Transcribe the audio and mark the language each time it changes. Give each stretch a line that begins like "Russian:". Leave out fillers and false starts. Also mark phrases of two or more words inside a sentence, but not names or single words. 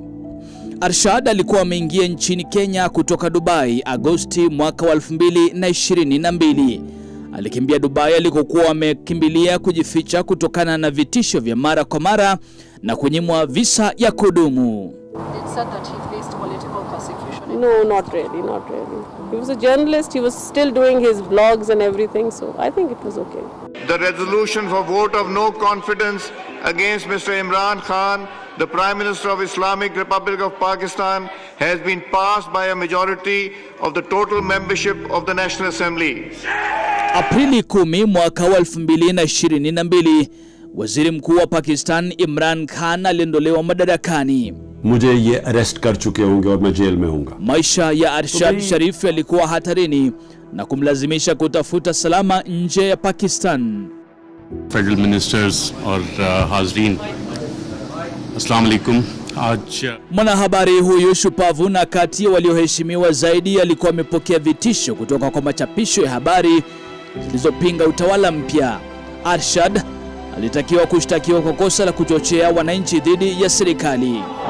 Swahili: Arshad alikuwa ameingia nchini Kenya kutoka Dubai Agosti mwaka wa 2022. Alikimbia Dubai alikokuwa amekimbilia kujificha kutokana na vitisho vya mara kwa mara na kunyimwa visa ya kudumu.
English: No, not really, not really. He was a journalist, he was still doing his vlogs and everything, so I think it was okay. The resolution for vote of no confidence against Mr. Imran Khan, the Prime Minister of Islamic Republic of Pakistan, has been passed by a majority of the total membership of the National Assembly.
Swahili: Aprili 10 mwaka wa 2022, Waziri Mkuu wa Pakistan Imran Khan aliondolewa madarakani.
Hindi: मुझे ये अरेस्ट कर चुके होंगे और मैं जेल में हूँगा.
Swahili: Maisha ya Arshad Sharif yalikuwa hatarini na kumlazimisha kutafuta salama nje ya Pakistan.
English: Federal ministers
Hindi: और हाज़रीन,
Arabic: السلام عليكم.
Swahili: Mwanahabari huyu shupavu na kati ya walioheshimiwa zaidi alikuwa amepokea vitisho kutoka kwa machapisho ya habari zilizopinga utawala mpya. Arshad alitakiwa kushtakiwa kwa kosa la kuchochea wananchi dhidi ya serikali.